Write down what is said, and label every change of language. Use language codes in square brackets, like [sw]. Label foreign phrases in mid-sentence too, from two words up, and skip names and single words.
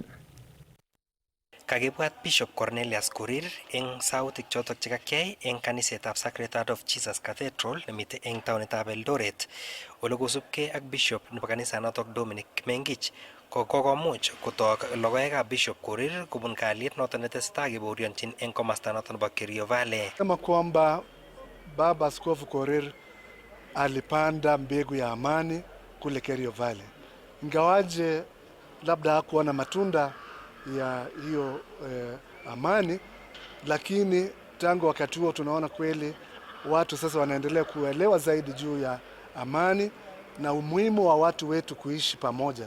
[kln] Kakibwat Bishop Cornelius Korir eng sautik chotok chekakyai eng kanisetab Sacred Heart of Jesus Cathedral nemite eng taonitab Eldoret ole kosubkei ak Bishop nebo kanisanotok Dominic Kimengich kokomuch kotok logoekab Bishop Korir kobun kalyet noton netesetai kebaorionchin eng komasta noton nebo Kerio Valley. [sw] Kama kwamba Baba Askofu Korir alipanda mbegu ya amani kule Kerio Valley. Ingawaje labda hakuona matunda ya hiyo amani, lakini tangu wakati huo tunaona kweli watu sasa wanaendelea kuelewa zaidi juu ya amani na umuhimu wa watu wetu kuishi pamoja.